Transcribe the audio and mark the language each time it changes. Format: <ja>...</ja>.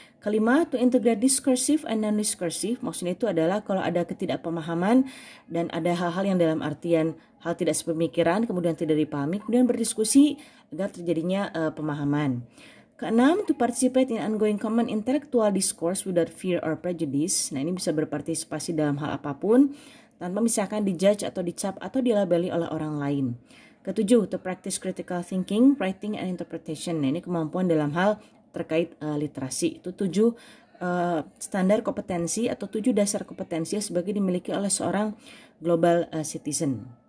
<id>Kelima,</id> <en>to integrate discursive and non-discursive,</en> <id>maksudnya itu adalah kalau ada ketidakpemahaman dan ada hal-hal yang dalam artian hal tidak sepemikiran kemudian tidak dipahami, kemudian berdiskusi agar terjadinya pemahaman. Keenam,</id> <en>to participate in ongoing common intellectual discourse without fear or prejudice.</en> <id>Nah, ini bisa berpartisipasi dalam hal apapun tanpa misalkan dijudge atau dicap atau dilabeli oleh orang lain. Ketujuh,</id> <en>to practice critical thinking, writing, and interpretation.</en> <id>Nah, ini kemampuan dalam hal terkait literasi. Itu 7 standar kompetensi atau 7 dasar kompetensi yang sebagai dimiliki oleh seorang global citizen.</id>